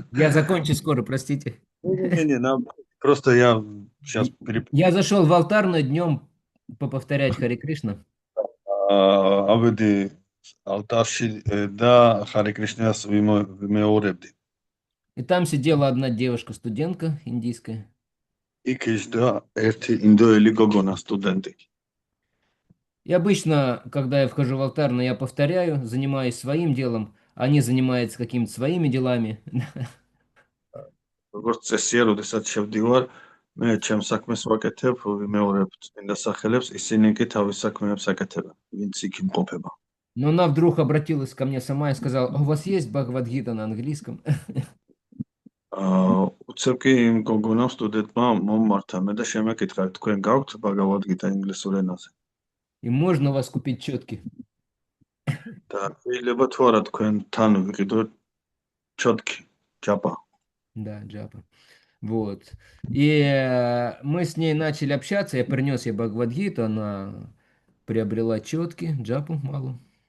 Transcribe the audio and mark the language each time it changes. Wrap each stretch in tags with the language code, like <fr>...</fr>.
<ru>Я закончу скоро, простите. Не, просто я сейчас Я зашел в алтарную днем повторять Харе Кришна.</ru> <ka>ავედი алтарში და Харе Кришнას ვიმეორებდი.</ka> <ru>И там сидела одна девушка-студентка индийская.</ru> <ka>იქ ისდა ერთი ინდოელი გოგონა სტუდენტი.</ka> <ru>И обычно, когда я вхожу в алтарную, я повторяю, занимаюсь своим делом, они занимаются какими-то своими делами.</ru> <ka>როგორც წესია, როდესაც შევდივარ, მე ჩემს საქმეს ვაკეთებ, ვიმეორებ წმინდა სახელებს, ისინი კი თავის საქმეებს აკეთებენ, ვინც იქ იმყოფება.</ka> <ru>Но она вдруг обратилась ко мне сама и сказала: «А у вас есть Бхагавад-гита на английском?»</ru> <ka>უცებ კი იმ გოგონამ სტუდენტმა მომმართა მე და შემეკითხა, თქვენ გაქვთ ბაგავად გიტა ინგლისურ ენაზე?</ka> <ru>И можно у вас купить четки?</ru> <ka>და შეიძლება თუ არა თქვენთან ვიყიდო ჩოტკი, ჯაპა.</ka> <ru>Да, джапа. Вот. И мы с ней начали общаться, я принес ей Бхагавад-гиту, она приобрела четки, джапу малу.</ru>